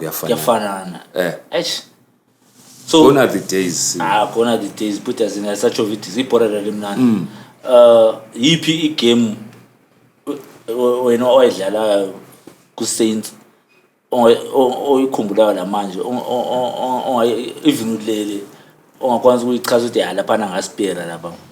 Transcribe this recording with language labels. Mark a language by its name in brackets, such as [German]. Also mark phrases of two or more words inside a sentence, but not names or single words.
[Zulu] kuyafanana [English] so gone are the days gone are the days but as in such of it [Zulu] ibhola lalimnandi yipi igame wena oyidlala ku Saints oyikhumbulayo lamanje even ulele ongakwazi ukuyichaza ukuthi lapha ngaspera lapha